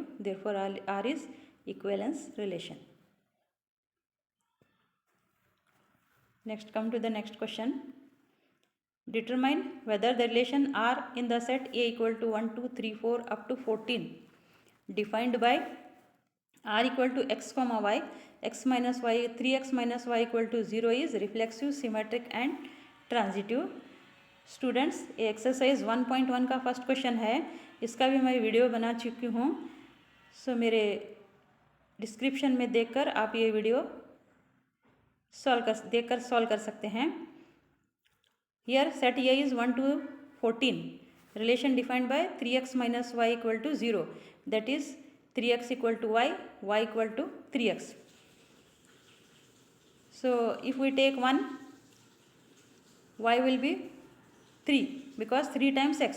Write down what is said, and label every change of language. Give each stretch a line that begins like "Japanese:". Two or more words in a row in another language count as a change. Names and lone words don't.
English: Therefore R is equivalence relation. Next, come to the next question. Determine whether the relation R in the set A equal to 1, 2, 3, 4 up to 14 defined by R equal to x comma y, x minus y, 3x minus y equal to 0 is reflexive, symmetric and transitive.
Hindi: स्टूडेंट्स ये एक्सरसाइज 1.1 का
English: first question
Hindi: है, इसका भी मैं वीडियो बना चुकी हूँ. सो मेरे डिस्क्रिप्शन में देखकर आप ये वीडियो देखकर सॉल्व कर सकते हैं.
English: here set A is 1 to 14. relation defined by 3x minus y equal to 0. that is 3x equal to y, y equal to 3x. So if we take 1, y will be 3 because 3 times x.